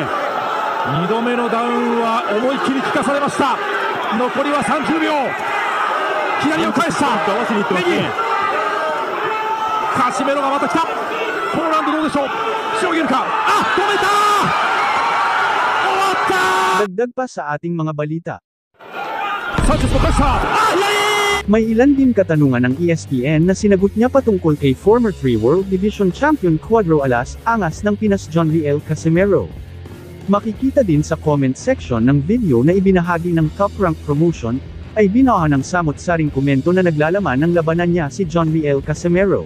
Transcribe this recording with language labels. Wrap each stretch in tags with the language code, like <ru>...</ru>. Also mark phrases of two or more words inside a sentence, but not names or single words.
<ja>2 度目のダウンは思い切り効かされました。残りは30秒。左を返した。合わせにいってますね。カシメロがまた来た。このラウンドどうでしょう。しのげるか。止めた。終わった。</ja> <tl>Dagdag pa sa ating mga balita. May ilan din katanungan ng ESPN na sinagot niya patungkol kay</tl> <en>former 3 World Division Champion</en> <tl>Cuadro alas angas ng Pinas John Riel Casimero. Makikita din sa</tl> <en>comment section</en> <tl>ng video na ibinahagi ng Top Rank Promotion, ay binaha ng samot-saring komento na naglalaman ng labanan niya si John Riel Casimero.</tl>